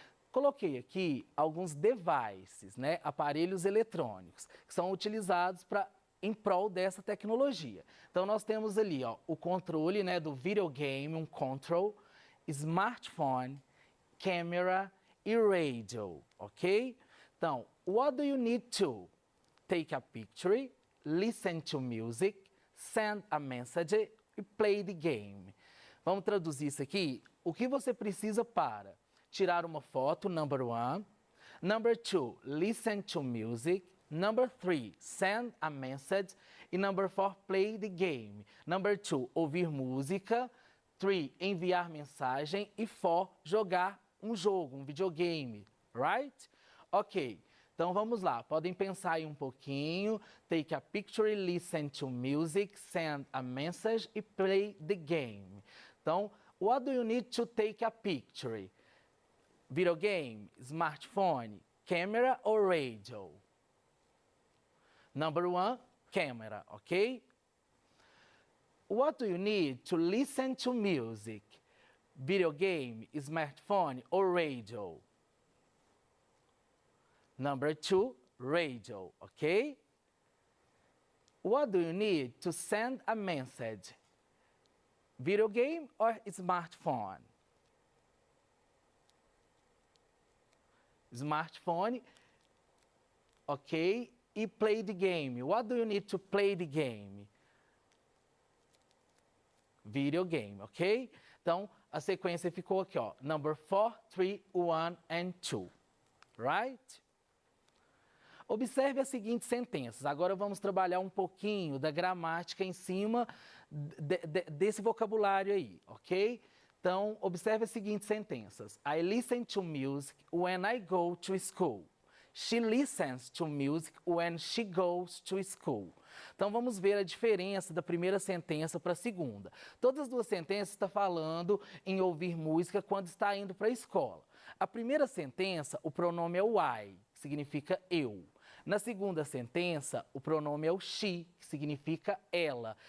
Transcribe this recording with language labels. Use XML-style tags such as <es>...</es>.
<pt>Coloquei aqui alguns devices, né, aparelhos eletrônicos, que são utilizados em prol dessa tecnologia. Então, nós temos ali ó, o controle, né, do videogame, um control, smartphone, camera e radio, ok?</pt> <en>Então, what do you need to? Take a picture, listen to music, send a message e play the game.</en> <pt>Vamos traduzir isso aqui? O que você precisa para tirar uma foto,</pt> <en>number one. Number two, listen to music. Number 3, send a message. E number 4, play the game.</en> <pt>Number 2, ouvir música. 3, enviar mensagem. E 4, jogar um jogo, um videogame. Right? Ok. Então vamos lá. Podem pensar aí um pouquinho.</pt> <en>Take a picture, listen to music, send a message e play the game. Então, what do you need to take a picture? Videogame, smartphone, camera or radio? Number 1, camera, okay? What do you need to listen to music? Video game, smartphone, or radio? Number 2, radio, okay? What do you need to send a message? Video game or smartphone? Smartphone, ok? E play the game. What do you need to play the game? Video game, ok?</en> <pt>Então, a sequência ficou aqui, ó.</pt> <en>Number 4, 3, 1 and 2. Right?</en> <pt>Observe as seguintes sentenças. Agora vamos trabalhar um pouquinho da gramática em cima desse vocabulário aí, ok? Então, observe as seguintes sentenças.</pt> <en>I listen to music when I go to school. She listens to music when she goes to school.</en> <pt>Então, vamos ver a diferença da primeira sentença para a segunda. Todas as duas sentenças estão falando em ouvir música quando está indo para a escola. A primeira sentença, o pronome é o I, que significa eu. Na segunda sentença, o pronome é o she, que significa ela.</pt>